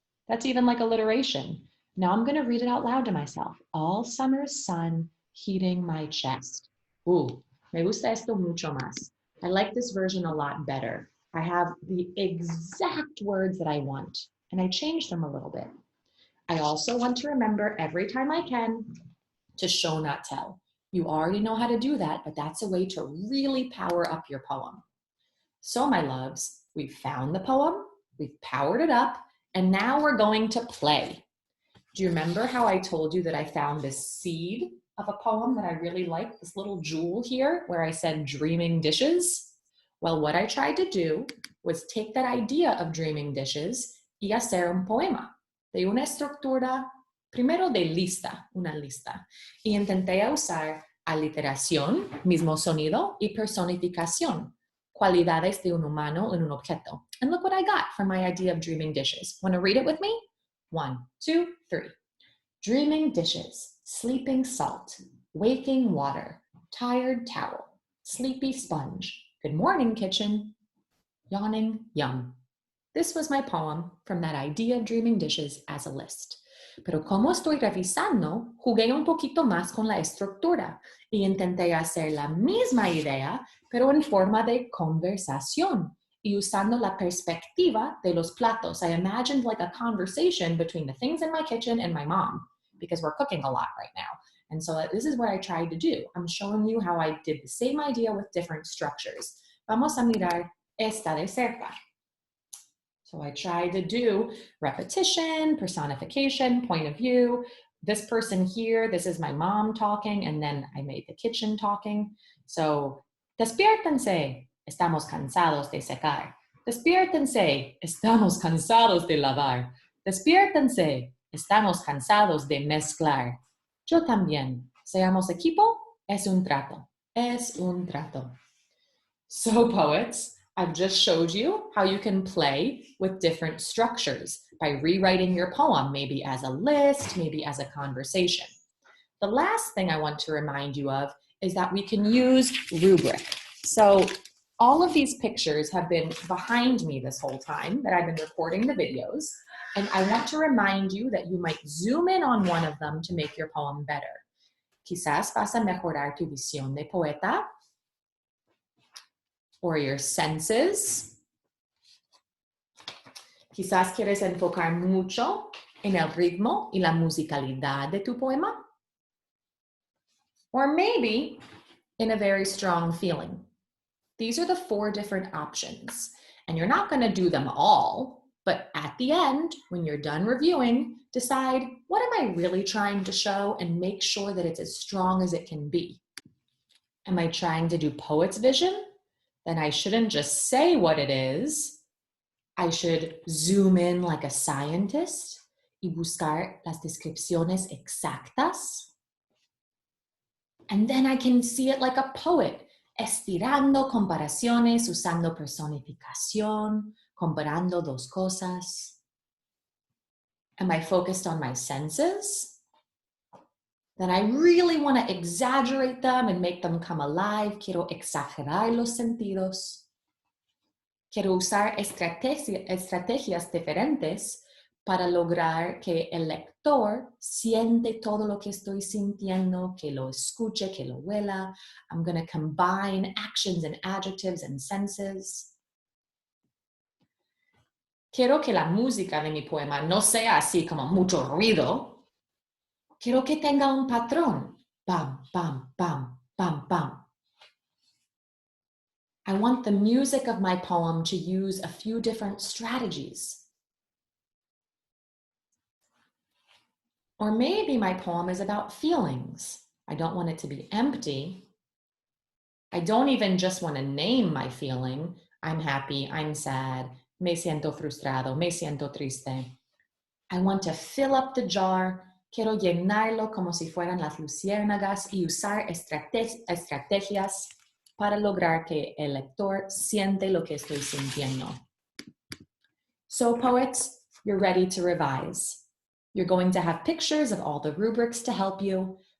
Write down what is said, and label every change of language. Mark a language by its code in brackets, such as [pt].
[en] That's even like alliteration. Now I'm going to read it out loud to myself. All summer's sun heating my chest. [es] Ooh, me gusta esto mucho más. [en] I like this version a lot better. I have the exact words that I want, and I changed them a little bit. I also want to remember every time I can to show, not tell. You already know how to do that, but that's a way to really power up your poem. So, my loves, we've found the poem, we've powered it up, and now we're going to play. Do you remember how I told you that I found this seed of a poem that I really liked, this little jewel here where I said dreaming dishes? Well, what I tried to do was take that idea of dreaming dishes [es] y hacer un poema de una estructura, primero de lista, una lista, y intenté usar aliteración, mismo sonido, y personificación, cualidades de un humano en un objeto. [en] And look what I got from my idea of dreaming dishes. Want to read it with me? 1, 2, 3. Dreaming dishes, sleeping salt, waking water, tired towel, sleepy sponge, good morning kitchen, yawning yum. This was my poem from that idea of dreaming dishes as a list. [es] Pero como estoy revisando, jugué un poquito más con la estructura y intenté hacer la misma idea, pero en forma de conversación y usando la perspectiva de los platos. [en] I imagined like a conversation between the things in my kitchen and my mom, because we're cooking a lot right now. And so this is what I tried to do. I'm showing you how I did the same idea with different structures. [es] Vamos a mirar esta de cerca. [en] So I tried to do repetition, personification, point of view. This person here, this is my mom talking, and then I made the kitchen talking. [es] So, despiértense, estamos cansados de secar. Despiértense, estamos cansados de lavar. Despiértense, estamos cansados de mezclar. Yo también. Seamos equipo, es un trato. Es un trato. [en] So, poets, I've just showed you how you can play with different structures by rewriting your poem, maybe as a list, maybe as a conversation. The last thing I want to remind you of is that we can use rubric. So all of these pictures have been behind me this whole time that I've been recording the videos, and I want to remind you that you might zoom in on one of them to make your poem better. [es] Quizás vas a mejorar tu visión de poeta, [en] or your senses. [es] Quizás quieres enfocar mucho en el ritmo y la musicalidad de tu poema. [en] Or maybe in a very strong feeling. These are the 4 different options. And you're not going to do them all, but at the end, when you're done reviewing, decide, what am I really trying to show, and make sure that it's as strong as it can be. Am I trying to do poet's vision? Then I shouldn't just say what it is. I should zoom in like a scientist [es] y buscar las descripciones exactas. [en] And then I can see it like a poet, [es] estirando comparaciones, usando personificación, comparando dos cosas. [en] Am I focused on my senses? Then I really want to exaggerate them and make them come alive. [es] Quiero exagerar los sentidos. Quiero usar estrategias diferentes para lograr que el lector siente todo lo que estoy sintiendo, que lo escuche, que lo huela. [en] I'm going to combine actions and adjectives and senses. [es] Quiero que la música de mi poema no sea así como mucho ruido. Quiero que tenga un patrón. Pam, pam, pam, pam, pam. [en] I want the music of my poem to use a few different strategies. Or maybe my poem is about feelings. I don't want it to be empty. I don't even just want to name my feeling. I'm happy, I'm sad, [es] me siento frustrado, me siento triste. [en] I want to fill up the jar. [es] Quiero llenarlo como si fueran las luciérnagas y usar estrategias para lograr que el lector siente lo que estoy sintiendo. [en] So poets, you're ready to revise. You're going to have pictures of all the rubrics to help you.